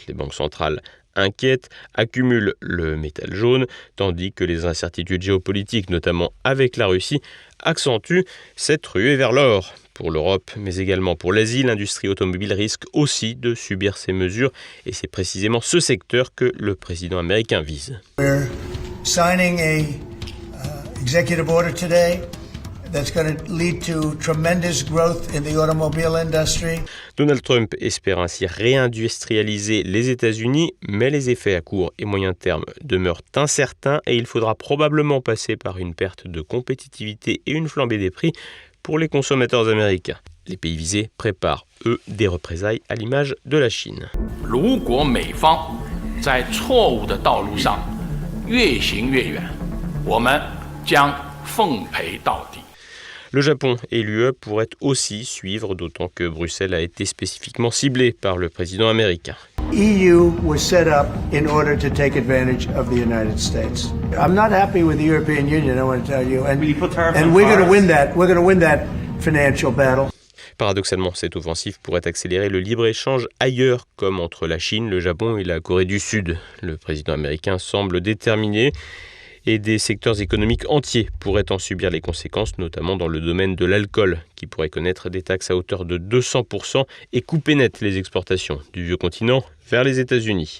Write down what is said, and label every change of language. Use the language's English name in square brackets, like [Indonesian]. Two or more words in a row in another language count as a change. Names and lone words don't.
[French] Les banques centrales inquiètes accumulent le métal jaune, tandis que les incertitudes géopolitiques, notamment avec la Russie, accentuent cette ruée vers l'or. Pour l'Europe, mais également pour l'Asie, l'industrie automobile risque aussi de subir ces mesures, et c'est précisément ce secteur que le président américain vise. [English] We're signing a executive order today that's going to lead to tremendous growth in the automobile industry. [French] Donald Trump espère ainsi réindustrialiser les États-Unis, mais les effets à court et moyen terme demeurent incertains et il faudra probablement passer par une perte de compétitivité et une flambée des prix pour les consommateurs américains. Les pays visés préparent, eux, des représailles à l'image de la Chine. [Chinese] 如果美方在错误的道路上越行越远，我们将奉陪到底。 [French] Le Japon et l'UE pourraient aussi suivre, d'autant que Bruxelles a été spécifiquement ciblée par le président américain. [English] EU was set up in order to take advantage of the United States. I'm not happy with the European Union, I want to tell you, and we're going to win that. We're going to win that financial battle. [French] Paradoxalement, cette offensive pourrait accélérer le libre-échange ailleurs, comme entre la Chine, le Japon et la Corée du Sud. Le président américain semble déterminé et des secteurs économiques entiers pourraient en subir les conséquences, notamment dans le domaine de l'alcool, qui pourrait connaître des taxes à hauteur de 200% et couper net les exportations du vieux continent vers les États-Unis.